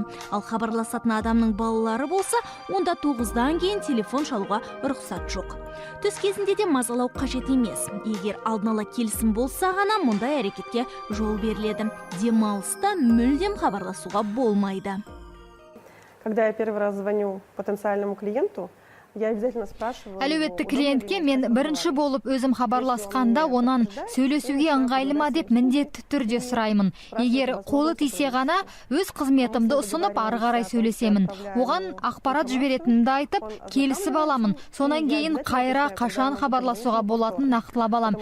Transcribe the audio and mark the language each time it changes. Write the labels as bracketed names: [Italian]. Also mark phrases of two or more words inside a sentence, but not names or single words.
[Kazakh] Ал хабарласатын адамның балалары болса, онда 9-дан кейін телефон шалуға рұқсат жоқ. Түс кезінде де мазалау қажет емес. Егер алдын ала келісім болса ғана, мұндай әрекетке жол беріледі. Демалыста мүлдем хабарласуға болмайды. [Russian] Когда я первый раз звоню потенциальному клиенту, я обязательно спрашиваю... [Kazakh] Әлеуетті клиентке мен бірінші болып өзім хабарласқанда онан сөйлесуге ыңғайлы ма деп міндетті түрде сұраймын. Егер қолы тисе ғана өз қызметімді ұсынып ары қарай сөйлесемін. Оған ақпарат жіберетінімді айтып, келісіп аламын. Сонан кейін қайра қашан хабарласуға болатын нақтылап алам.